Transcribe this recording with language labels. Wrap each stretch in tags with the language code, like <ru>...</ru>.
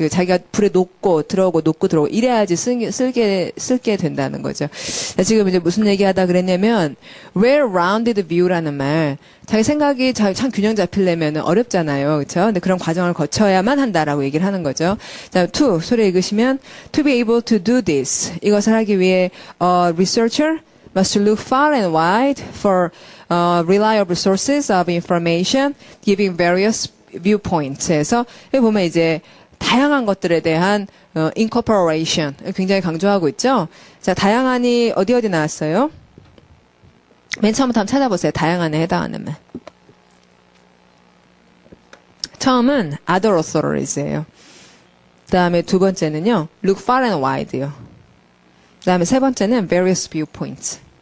<ko>자기가 불에 녹고 들어오고 녹고 들어오고 이래야지 쓸게 된다는 거죠. 지금 이제 무슨 얘기하다 그랬냐면 well-rounded view라는 말 자기 생각이 참 균형 잡히려면 어렵잖아요. 그렇죠? 근데 그런 과정을 거쳐야만 한다라고 얘기를 하는 거죠. 자, to 소리 읽으시면</ko> <en>to be able to do this</en> <ko>이것을 하기 위해</ko> <en>researcher must look far and wide for reliable sources of information, giving various viewpoints에서</en> <ko>여기 보면 이제 다양한 것들에 대한 incorporation 굉장히 강조하고 있죠. 자, 다양한이 어디 나왔어요? 맨 처음부터 한번 찾아보세요. 다양한에 해당하는 말. 처음은 other authories예요. 그 다음에 두 번째는요,</ko> <en>look far and wide</en> <ko>요. 그 다음에 세 번째는 various viewpoints.</ko>